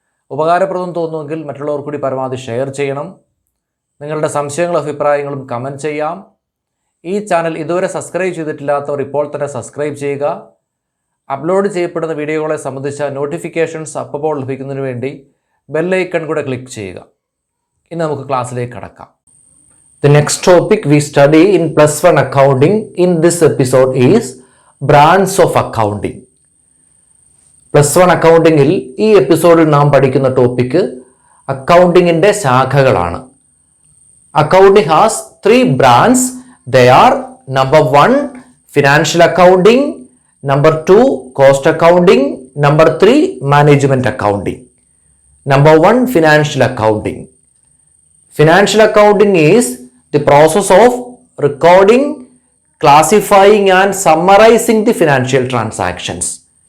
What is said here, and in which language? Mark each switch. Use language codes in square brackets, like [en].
[ml] ഉപകാരപ്രദം തോന്നുമെങ്കിൽ മറ്റുള്ളവർ കൂടി പരമാവധി ഷെയർ ചെയ്യണം. നിങ്ങളുടെ സംശയങ്ങളും അഭിപ്രായങ്ങളും കമൻറ്റ് ചെയ്യാം. ഈ ചാനൽ ഇതുവരെ സബ്സ്ക്രൈബ് ചെയ്തിട്ടില്ലാത്തവർ ഇപ്പോൾ തന്നെ സബ്സ്ക്രൈബ് ചെയ്യുക. അപ്ലോഡ് ചെയ്യപ്പെടുന്ന വീഡിയോകളെ സംബന്ധിച്ച നോട്ടിഫിക്കേഷൻസ് അപ്പോൾ ലഭിക്കുന്നതിന് വേണ്ടി ബെല്ലൈക്കൺ കൂടെ ക്ലിക്ക് ചെയ്യുക. ഇനി നമുക്ക് ക്ലാസ്സിലേക്ക് കടക്കാം. [en] The next topic we study in plus 1 accounting in this episode is branch of accounting. [ml] Plus 1 accountingil ഈ എപ്പിസോഡിൽ നാം പഠിക്കുന്ന topic അക്കൗണ്ടിങ്ങിൻ്റെ ശാഖകളാണ്. [en] Accounting has 3 branches. They are number 1 financial accounting, number 2 cost accounting, number 3 management accounting. Number 1 financial accounting. Financial accounting is the process of recording, classifying and summarizing the financial transactions.